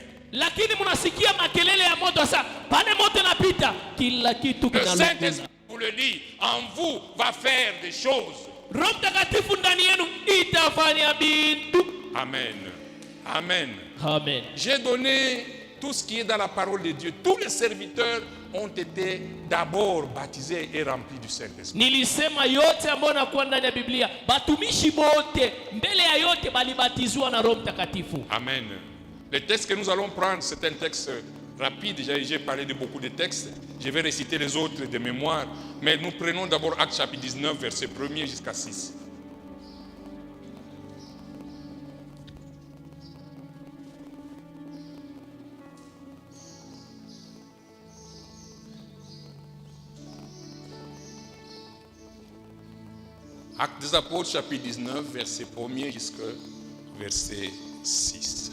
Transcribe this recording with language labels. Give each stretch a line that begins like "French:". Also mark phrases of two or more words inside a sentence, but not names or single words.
Swahili: Lakini mnasikia makelele ya moto sasa, pale moto napita, kila kitu
French: Le
Swahili: kinalungula.
French: Saint-Esprit, vous le dit, en vous va faire des choses.
Swahili: Roho Mtakatifu ndani yenu itafanya bintu. Amen. Amen. Amen.
French: J'ai donné tout ce qui est dans la parole de Dieu. Tous les serviteurs ont été d'abord baptisés et remplis du Saint-Esprit.
Swahili: Nilisema yote ambayo nakuwa ndani ya Biblia, batumishi bote mbele ya yote balibatizwa na Roho Mtakatifu.
French: Amen. Le texte que nous allons prendre, c'est un texte rapide. J'ai parlé de beaucoup de textes. Je vais réciter les autres de mémoire. Mais nous prenons d'abord Actes chapitre 19, verset 1er jusqu'à 6. Actes des Apôtres, chapitre 19, verset 1er jusqu'à verset 6.